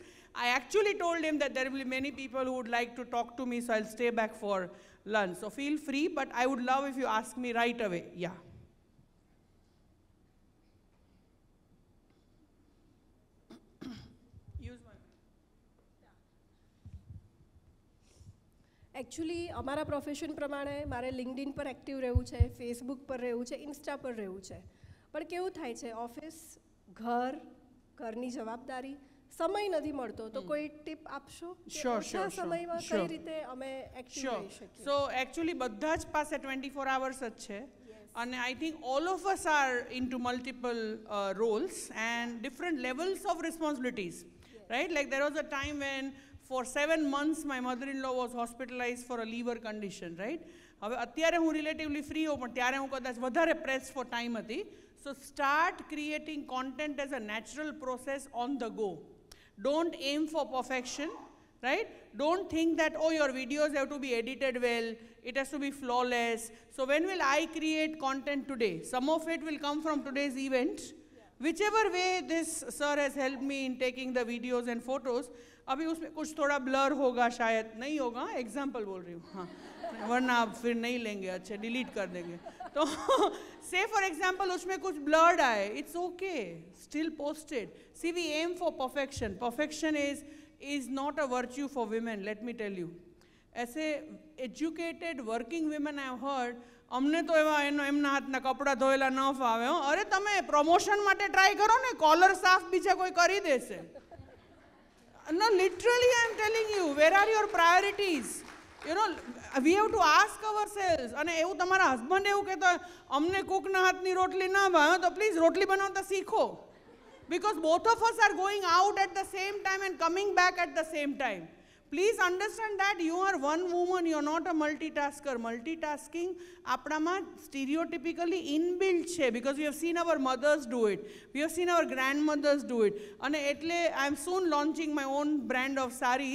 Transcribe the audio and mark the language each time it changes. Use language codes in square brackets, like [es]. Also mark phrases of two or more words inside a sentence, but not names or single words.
[en] I actually told him that there will be many people who would like to talk to me, so I'll stay back for lunch. So feel free, but I would love if you ask me right away. Yeah. Use my. [gu] એકચ્યુઅલી અમારા પ્રોફેશન પ્રમાણે મારે લિંક્ડઇન પર એક્ટિવ રહેવું છે, ફેસબુક પર રહેવું છે, ઇન્સ્ટા પર રહેવું છે. પણ કેવું થાય છે, ઓફિસ, ઘરની જવાબદારી, સમય નથી મળતો. તો કોઈ ટીપ આપશો? ઓછા સમયમાં કઈ રીતે અમે એક્ટિવ રહી શકીએ? [en] so actually [gu] બધા જ પાસે 24 hours જ છે. [en] And I think all of us are into multiple roles and different levels of responsibilities, right? Like there was a time when for 7 months my mother-in-law was hospitalized for a liver condition, right? [gu] હવે અત્યારે હું [en] relatively free [gu] હોઉં પણ ત્યારે હું કદાચ વધારે [en] pressed for time [gu] હતી. [en] So start creating content as a natural process on the go. Don't aim for perfection, right? Don't think that, oh, your videos have to be edited well, it has to be flawless. So when will I create content today? Some of it will come from today's event. Whichever way this sir has helped me in taking the videos and photos, [hi] अभी उसमें कुछ थोड़ा blur होगा शायद, नहीं होगा, example बोल रही हूँ, हाँ, वरना आप फिर नहीं लेंगे, अच्छा delete कर देंगे. तो [en] say for example [hi] उसमें कुछ blurred आए, [en] it's okay, still posted. See, we aim for perfection. Perfection is not a virtue for women, let me tell you. ऐसे educated working women I have heard, [gu] અમને તો એમના હાથના કપડા ધોયેલા ન ફાવે. અરે તમે પ્રમોશન માટે ટ્રાય કરો ને, કોલર સાફ બીજા કોઈ કરી દેશે. [en] No, literally I am telling you, where are your priorities? You know, we have to ask ourselves. [gu] અને એવું તમારા હસબન્ડ એવું કહેતા હોય, અમને કુકના હાથની રોટલી ના ભાવે તો પ્લીઝ રોટલી બનાવતા શીખો. [en] Because both of us are going out at the same time and coming back at the same time. Please understand that you are one woman, you are not a multitasker. Multitasking apnama stereotypically inbuilt che, because we have seen our mothers do it. We have seen our grandmothers do it. And etle I am soon launching my own brand of sarees.